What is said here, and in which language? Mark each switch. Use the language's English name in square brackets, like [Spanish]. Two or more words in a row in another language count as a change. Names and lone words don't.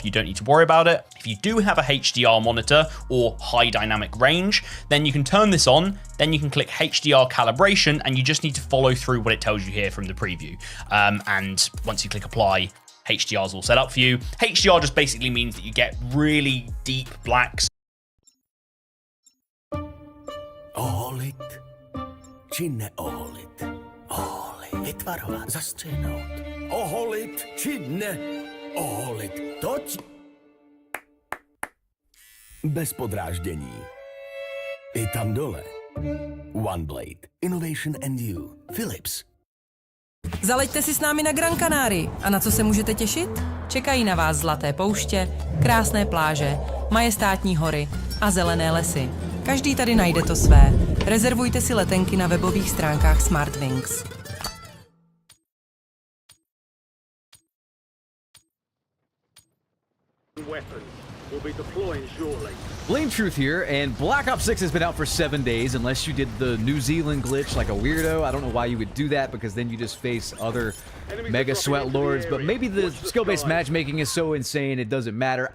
[English] You don't need to worry about it. If you do have a HDR monitor or high dynamic range, then you can turn this on. Then you can click HDR calibration and you just need to follow through what it tells you here from the preview. And once you click apply, HDR is all set up for you. HDR just basically means that you get really deep blacks. [Czech] Oholit, či neoholit? Oholit, vytvarovat, zastřihnout. Oholit, či neoholit? Toť bez podráždění. I tam dole. [English] One Blade, Innovation and You, Philips. [Czech] Zaleďte si s námi na Gran Canaria. A na co se můžete těšit? Čekají na vás zlaté pouště, krásné pláže, majestátní hory a zelené lesy. Každý tady najde to své. Rezervujte si letenky na webových stránkách Smartwings. [English] Will be deploying shortly. Blame Truth here, and Black Ops 6 has been out for 7 days, unless you did the New Zealand glitch like a weirdo. I don't know why you would do that, because then you just face other mega sweat lords, but maybe the skill-based matchmaking is so insane it doesn't matter.